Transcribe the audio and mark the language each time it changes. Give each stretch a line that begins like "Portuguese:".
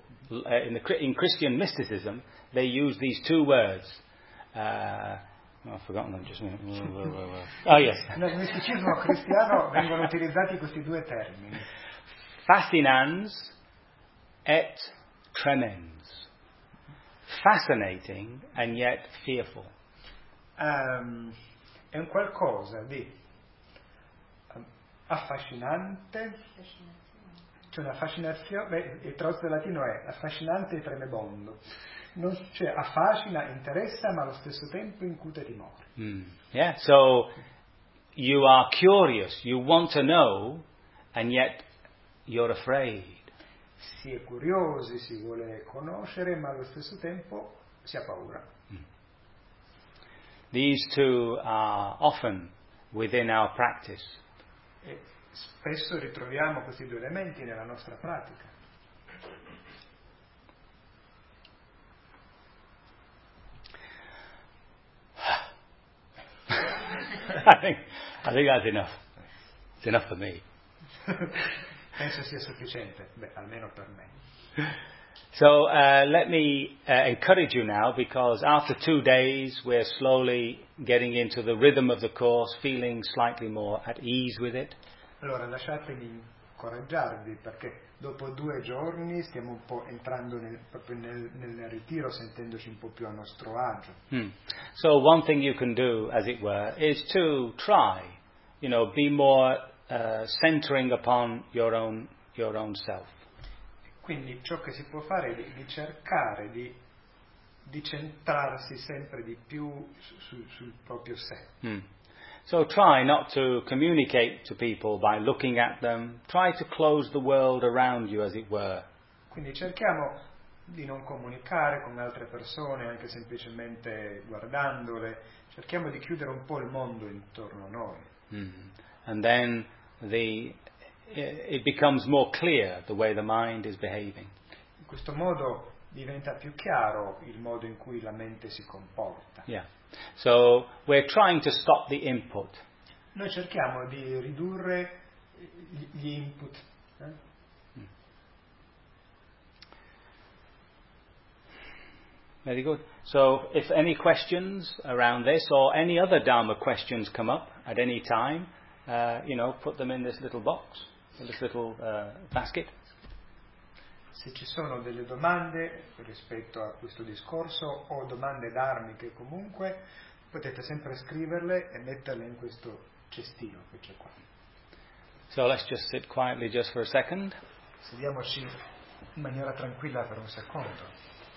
English: In Christian mysticism, they use these two words. I've forgotten them. Just yes.
Italian: Nel misticismo cristiano vengono utilizzati questi due termini.
Latin: Fascinans et tremens.
English: Fascinating and yet fearful.
Italian: È un qualcosa di affascinante. C'è cioè una fascinazione, il trozzo del latino è affascinante e tremebondo. Non, cioè affascina, interessa, ma allo stesso tempo incute timore. Mm.
English: Yeah, so you are curious, you want to know, and yet you're afraid.
Italian: Si è curiosi, si vuole conoscere, ma allo stesso tempo si ha paura. Mm.
English: These two are often within our practice.
Italian: Spesso ritroviamo questi due elementi nella nostra pratica.
English: I think that's enough. It's enough for me.
Italian: Penso sia sufficiente, beh, almeno per me.
English: So let me encourage you now, because after 2 days we're slowly getting into the rhythm of the course, feeling slightly more at ease with it.
Italian: Allora lasciatemi incoraggiarvi, perché dopo 2 giorni stiamo un po' entrando nel ritiro, sentendoci un po' più a nostro agio. Mm.
English: So one thing you can do, as it were, is to try, you know, be more centering upon your own self.
Italian: Quindi ciò che si può fare è di cercare di centrarsi sempre di più sul proprio sé. Mm.
English: So try not to communicate to people by looking at them. Try to close the world around you, as it were.
Italian: Quindi cerchiamo di non comunicare con altre persone, anche semplicemente guardandole. Cerchiamo di chiudere un po' il mondo intorno a noi. Mm-hmm.
English: And then it becomes more clear the way the mind is behaving.
Italian: In questo modo diventa più chiaro il modo in cui la mente si comporta.
English: Yeah. So we're trying to stop the input.
Italian: Noi cerchiamo di ridurre gli input. Eh?
English: Mm. Very good. So if any questions around this or any other Dharma questions come up at any time, you know, put them in this little box, in this little basket.
Italian: Se ci sono delle domande rispetto a questo discorso o domande dharmiche comunque, potete sempre scriverle e metterle in questo cestino che c'è qua.
English: So let's just sit quietly just for a second.
Italian: Sediamoci in maniera tranquilla per un secondo.